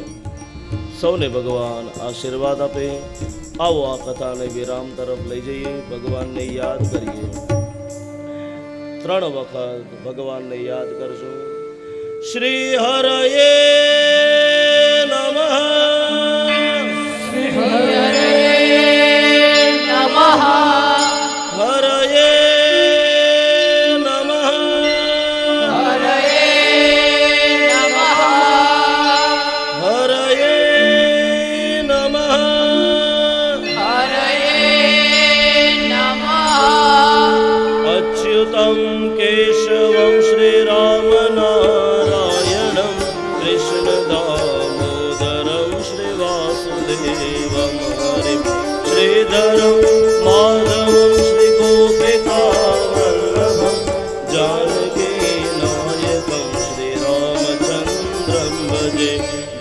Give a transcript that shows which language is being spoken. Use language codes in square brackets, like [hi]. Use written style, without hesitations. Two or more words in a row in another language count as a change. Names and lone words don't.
[gu] સૌને ભગવાન આશીર્વાદ આપે. આવો આ કથાને વિરામ તરફ લઈ જઈએ. ભગવાનને યાદ કરીએ. 3 વખત ભગવાનને યાદ કરજો. [sa] શ્રી હરયે નમઃ. श्री हरये नमः હરયે નમઃ. हरये नमः હરયે નમઃ. हरये नमः અચ્યુતમ કેશવમ શ્રી રામ નારાયણમ કૃષ્ણ દામોદરમ શ્રી વાસુદેવમ હરિ શ્રીધરમ માધવમ શ્રી ગોપિકાવલ્લભમ જાનકી નાયકમ શ્રી રામચંદ્રમ ભજે.